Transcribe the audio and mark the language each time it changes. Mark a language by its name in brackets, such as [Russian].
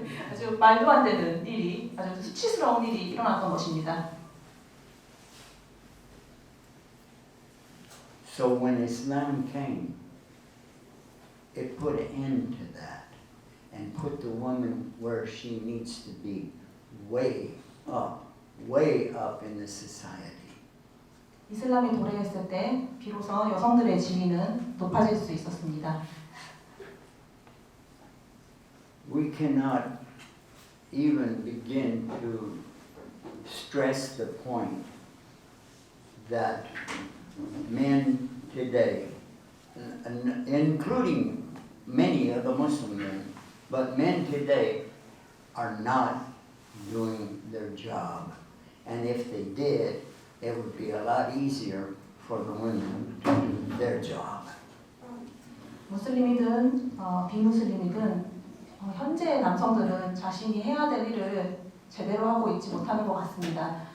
[Korean] 아주 말도 안 되는 일이, 아주 수치스러운 일이 일어났던 것입니다. [English] So when Islam came, it put an end to that and put the woman where she needs to be, way up in the society. [Korean] 이슬람이 도래했을 때 비로소 여성들의 지위는 높아질 수 있었습니다. [English] We cannot even begin to stress the point that men today, including many of the Muslim men, but men today are not doing their job. And if they did, it would be a lot easier for the women to do their job. [Korean] 무슬림이든 비무슬림이든 현재 남성들은 자신이 해야 될 일을 제대로 하고 있지 못하는 것 같습니다.